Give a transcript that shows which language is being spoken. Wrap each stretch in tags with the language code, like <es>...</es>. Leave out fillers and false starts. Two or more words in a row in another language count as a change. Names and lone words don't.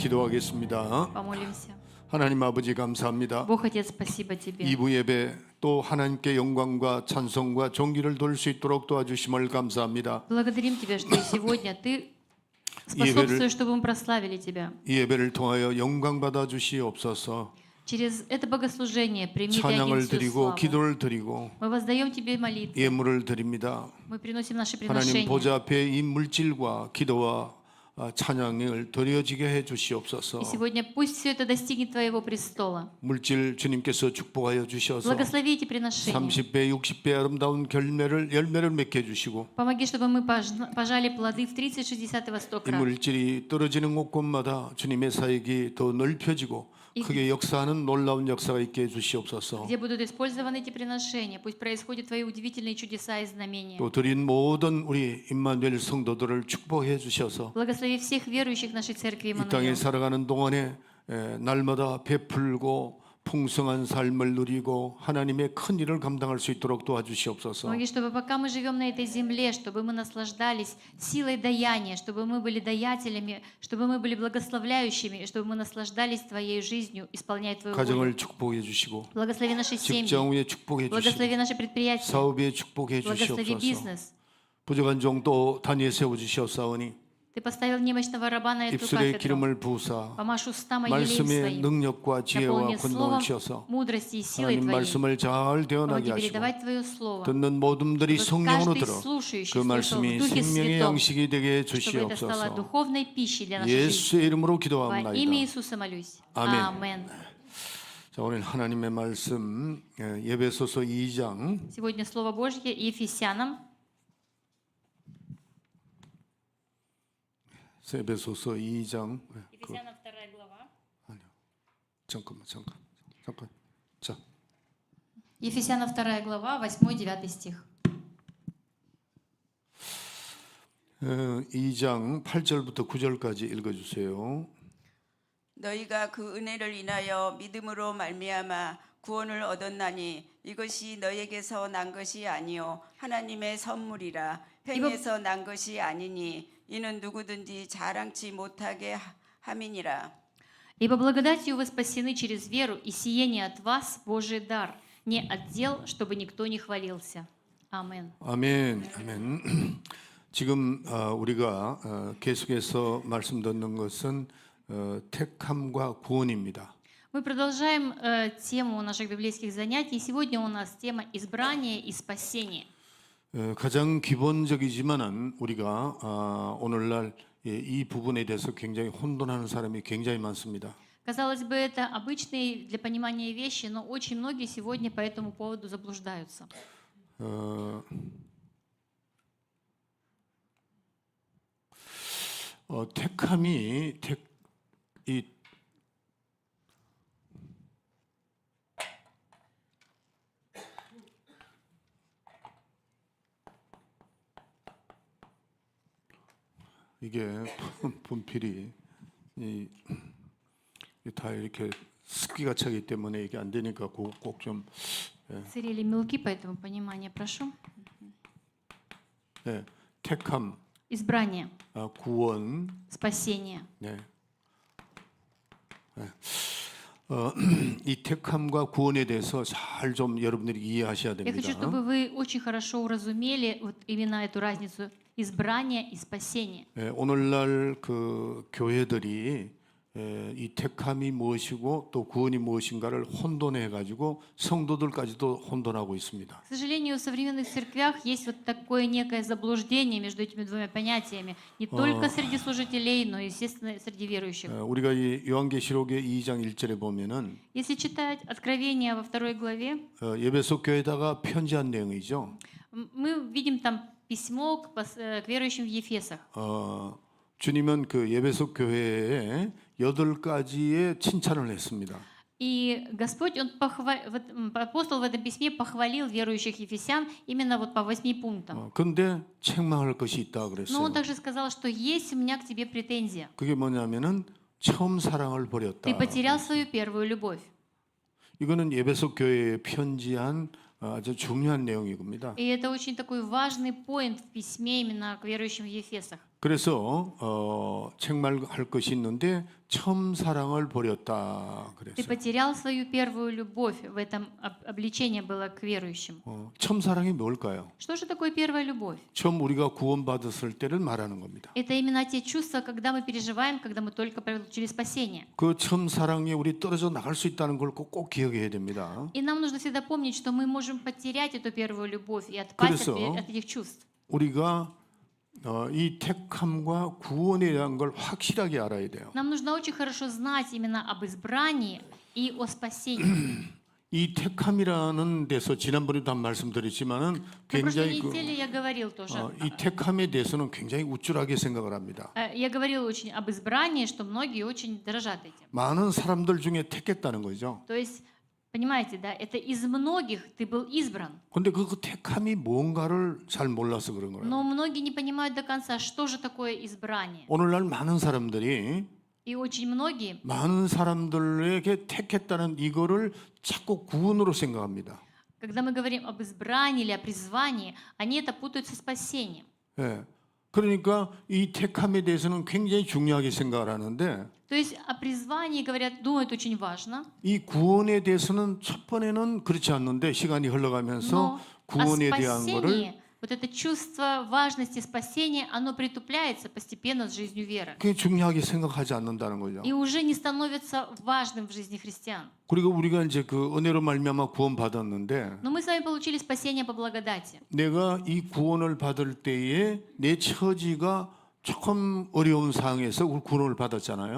<ko>기도하겠습니다.</ko> <ru>Помолимся.</ru> <ko>하나님 아버지 감사합니다.</ko> <ru>Бог Отец, спасибо Тебе.</ru> <ko>2부 예배 또 하나님께 영광과 찬송과 존귀를 돌 수 있도록 도와주심을 감사합니다.</ko> <ru>Благодарим Тебя, что и сегодня Ты способствуешь, чтобы мы прославили Тебя.</ru> <ko>이 예배를 통하여 영광 받아 주시옵소서.</ko> <ru>Через это богослужение прими Ты один</ru> <ko>찬양을</ko> <ru>всю</ru> <ko>드리고</ko> <ru>славу.</ru> <ko>기도를 드리고</ko> <ru>Мы воздаем Тебе молитвы.</ru> <ko>예물을 드립니다.</ko> <ru>Мы приносим наши</ru> <ko>하나님</ko> <ru>приношения.</ru> <ko>보좌 앞에 이 물질과 기도와 찬양을 드려지게 해 주시옵소서.</ko> <ru>И сегодня пусть все это достигнет Твоего престола.</ru> <ko>물질 주님께서 축복하여 주셔서</ko> <ru>Благослови эти приношения.</ru> <ko>30배, 60배 아름다운 열매를 맺게 해주시고</ko> <ru>Помоги, чтобы мы пожали плоды в 30, 60 и во 100</ru> <ko>이</ko> <ru>крат.</ru> <ko>물질이 떨어지는 곳곳마다 주님의 사역이 더 넓혀지고 크게 역사하는 놀라운 역사가 있게 해주시옵소서.</ko> <ru>Где будут использованы эти приношения, пусть происходят Твои удивительные чудеса и знамения.</ru> <ko>또 드린 모든 우리 임마누엘 성도들을 축복해 주셔서</ko> <ru>Благослови всех верующих нашей церкви</ru> <ko>이 땅에</ko> <ru>Иммануил.</ru> <ko>살아가는 동안에 날마다 베풀고 풍성한 삶을 누리고 하나님의 큰 일을 감당할 수 있도록 도와주시옵소서.</ko> <ru>Помоги, чтобы пока мы живем на этой земле, чтобы мы наслаждались силой даяния, чтобы мы были даятелями, чтобы мы были благословляющими, и чтобы мы наслаждались Твоей жизнью, исполняя Твою волю.</ru> <ko>가정을 축복해 주시고</ko> <ru>Благослови наши семьи,</ru> <ko>직장 위에 축복해</ko> <ru>благослови</ru> <ko>주시고</ko> <ru>наши предприятия,</ru> <ko>사업에 축복해</ko> <ru>благослови</ru> <ko>주시옵소서.</ko> <ru>бизнес.</ru> <ko>부족한 종도 단위에 세워 주시옵사오니</ko> <ru>Ты поставил немощного раба на эту</ru> <ko>입술에</ko> <ru>кафедру.</ru> <ko>기름을 부으사</ko> <ru>Помажь уста елеем</ru> <ko>말씀의</ko> <ru>своим.</ru> <ko>능력과 지혜와</ko> <ru>Наполни</ru> <ko>권능을</ko> <ru>словом</ru> <ko>주셔서</ko> <ru>мудрости и силой</ru> <ko>하나님</ko> <ru>Твоей.</ru> <ko>말씀을 잘 대언하게</ko> <ru>Помоги</ru> <ko>하시고</ko> <ru>передавать Твое Слово.</ru> <ko>듣는 모든들이</ko> <ru>Чтобы</ru> <ko>성령으로</ko> <ru>каждый</ru> <ko>들어</ko> <ru>слушающий</ru> <ko>그</ko> <ru>слышал в</ru> <ko>말씀이</ko> <ru>Духе</ru> <ko>생명의</ko> <ru>Святом,</ru> <ko>양식이 되게 해</ko> <ru>чтобы это стало</ru> <ko>주시옵소서.</ko> <ru>духовной пищей для нашей жизни.</ru> <ko>예수의 이름으로</ko> <ru>Во имя</ru> <ko>기도합니다.</ko> <ru>Иисуса молюсь.</ru> <ko>아멘.</ko> <ru>Амен.</ru> <ko>자, 오늘 하나님의 말씀 예배소서 2장</ko> <ru>Сегодня Слово Божье Ефесянам,</ru> <ko>예배소서 2장</ko> <ru>Ефесянам 2 глава.</ru> <ko>잠깐. 자,</ko> <ru>Ефесянам 2 глава, 8-9 стих.</ru> <ko>2장 8절부터 9절까지 읽어주세요. 너희가 그 은혜를 인하여 믿음으로 말미암아 구원을 얻었나니 이것이 너희에게서 난 것이 아니요 하나님의 선물이라 행에서 난 것이 아니니 이는 누구든지 자랑치 못하게 함이니라.</ko> <ru>«Ибо благодатью вы спасены через веру, и сие не от вас Божий дар, не от дел, чтобы никто не хвалился». Амен.</ru> <ko>아멘. 지금 우리가 계속해서 말씀 듣는 것은 택함과 구원입니다.</ko> <ru>Мы продолжаем тему наших библейских занятий. Сегодня у нас тема избрания и спасения.</ru> <ko>가장 기본적이지만은 우리가 오늘날 이 부분에 대해서 굉장히 혼돈하는 사람이 굉장히 많습니다.</ko> <ru>Казалось бы, это обычные для понимания вещи, но очень многие сегодня по этому поводу заблуждаются.</ru> <ko>택함이 이게 분필이 다 이렇게 습기가 차기 때문에 이게 안 되니까 꼭 좀</ko> <ru>Цирили мелки, поэтому понимание прошу.</ru> <ko>택함,</ko> <ru>Избрание,</ru> <ko>구원,</ko> <ru>спасение.</ru> <ko>이 택함과 구원에 대해서 잘 좀 여러분들이 이해하셔야</ko> <ru>Я хочу,</ru> <ko>됩니다.</ko> <ru>чтобы вы очень хорошо уразумели вот именно эту разницу избрания и спасения.</ru> <ko>오늘날 그 교회들이 이 택함이 무엇이고 또 구원이 무엇인가를 혼돈해 가지고 성도들까지도 혼돈하고 있습니다.</ko> <ru>К сожалению, в современных церквях есть вот такое некое заблуждение между этими двумя понятиями. Не только среди служителей, но и, естественно, среди верующих.</ru> <ko>우리가 이 요한계시록의 2장 1절에 보면은</ko> <ru>Если читать Откровение во 2 главе,</ru> <ko>예배소 교회에다가 편지한 내용이죠.</ko> <ru>мы видим там письмо к верующим в Ефесах.</ru> <ko>주님은 그 예배소 교회에 8가지의 칭찬을 했습니다.</ko> <ru>И Господь, апостол в этом письме похвалил верующих ефесян именно вот по 8 пунктам.</ru> <ko>근데 책망할 것이 있다</ko> <ru>Но он</ru> <ko>그랬어요.</ko> <ru>также сказал, что есть у меня к тебе претензия.</ru> <ko>그게 뭐냐면은 처음 사랑을 버렸다.</ko> <ru>Ты потерял свою первую любовь.</ru> <ko>이거는 예배소 교회에 편지한 아주 중요한 내용이겁니다.</ko> <ru>И это очень такой важный поинт в письме именно к верующим в Ефесах.</ru> <ko>그래서 책말할 것이 있는데 처음 사랑을 버렸다</ko> <ru>Ты</ru> <ko>그랬어요.</ko> <ru>потерял свою первую любовь. В этом обличение было к верующим.</ru> <ko>처음 사랑이 뭘까요?</ko> <ru>Что же такое первая любовь?</ru> <ko>처음 우리가 구원받았을 때를 말하는 겁니다.</ko> <ru>Это именно те чувства, когда мы переживаем, когда мы только получили спасение.</ru> <ko>그 처음 사랑에 우리 떨어져 나갈 수 있다는 걸 꼭 기억해야 됩니다.</ko> <ru>И нам нужно всегда помнить, что мы можем потерять эту первую любовь и отпасть</ru> <ko>그래서</ko> <ru>от этих чувств.</ru> <ko>우리가 이 택함과 구원에 대한 걸 확실하게 알아야 돼요.</ko> <ru>Нам нужно очень хорошо знать именно об избрании и о спасении.</ru> <ko>이 택함이라는 데서 지난번에도 한 말씀드렸지만은</ko> <ru>На прошлой</ru> <ko>굉장히</ko> <ru>неделе я говорил тоже.</ru> <ko>이 택함에 대해서는 굉장히 우쭐하게 생각을 합니다.</ko> <ru>Я говорил очень об избрании, что многие очень дорожат этим.</ru> <ko>많은 사람들 중에 택했다는 거죠.</ko> <ru>То есть, понимаете, да, это из многих ты был избран.</ru> <ko>근데 그 택함이 뭔가를 잘 몰라서 그런 거예요.</ko> <ru>Но многие не понимают до конца, что же такое избрание.</ru> <ko>오늘날 많은 사람들이</ko> <ru>И очень многие,</ru> <ko>많은 사람들에게 택했다는 이거를 자꾸 구원으로 생각합니다.</ko> <ru>когда мы говорим об избрании или о призвании, они это путают со спасением.</ru> <ko>예. 그러니까 이 택함에 대해서는 굉장히 중요하게 생각을 하는데</ko> <ru>То есть о призвании говорят, думают очень важно,</ru> <ko>이 구원에 대해서는 첫 번에는 그렇지 않는데 시간이 흘러가면서</ko> <ru>но о</ru> <ko>구원에 대한 거를</ko> <ru>спасении, вот это чувство важности спасения, оно притупляется постепенно с жизнью веры.</ru> <ko>그게 중요하게 생각하지 않는다는 거죠.</ko> <ru>И уже не становится важным в жизни христиан.</ru> <ko>그리고 우리가 이제 그 은혜로 말미암아 구원 받았는데</ko> <ru>Но мы с вами получили спасение по благодати.</ru> <ko>내가 이 구원을 받을 때에 내 처지가 조금 어려운 상황에서 구원을 받았잖아요.</ko>